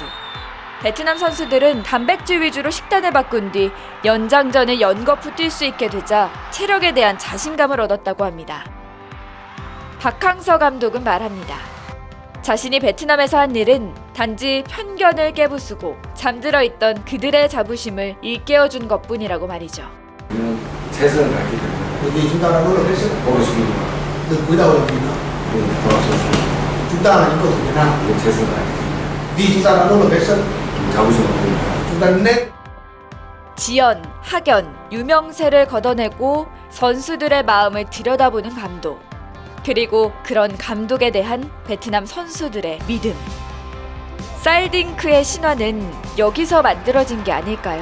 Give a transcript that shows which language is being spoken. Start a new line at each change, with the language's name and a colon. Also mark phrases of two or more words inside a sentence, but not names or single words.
Korean: 베트남 선수들은 단백질 위주로 식단을 바꾼 뒤 연장전을 연거푸 뛸 수 있게 되자 체력에 대한 자신감을 얻었다고 합니다. 박항서 감독은 말합니다. 자신이 베트남에서 한 일은 단지 편견을 깨부수고 잠들어 있던 그들의 자부심을 일깨워준 것뿐이라고 말이죠. 우리는 최선을 다했기 때문에
Vietnamese: vì chúng ta đã nỗ lực hết sức
Korean: 보겠습니다.
Vietnamese: từ cuối đầu là vì nó
Korean: 돌아섰습니다.
Vietnamese: chúng ta là những cầu thủ Việt Nam
Korean: 우리 최선을 다했기 때문에
Vietnamese: vì chúng ta đã nỗ lực hết sức
Korean: 자부심을 가집니다.
Vietnamese: chúng ta nên
Korean: 지연, 학연, 유명세를 걷어내고 선수들의 마음을 들여다보는 감독. 그리고 그런 감독에 대한 베트남 선수들의 믿음. 쌀딩크의 신화는 여기서 만들어진 게 아닐까요?